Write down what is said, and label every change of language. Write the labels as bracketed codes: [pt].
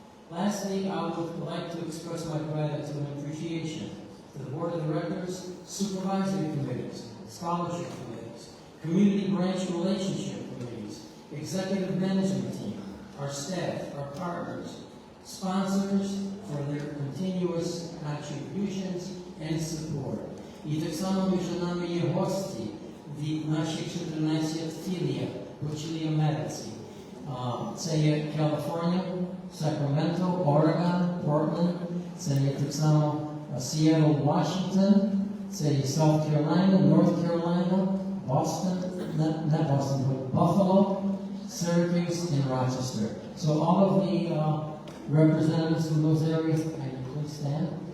[en] Lastly, I would like to express my gratitude and appreciation to the Board of Directors, Supervisory Committees, Scholarship Committees, Community Branch Relationship Committees, Executive Management Team, our staff, our partners, sponsors for their continuous contributions and support. [uk] І так само між нами є гості від наших 14 філій в Америці. Це є Каліфорнія, Сакраменто, Орегон, Портленд, це є так само Сіетл, Вашингтон, це є South Carolina, North Carolina, Boston, [en] not Boston, but Buffalo, [uk] Syracuse, and Rochester. [en] So all of the representatives from those areas, can you please stand?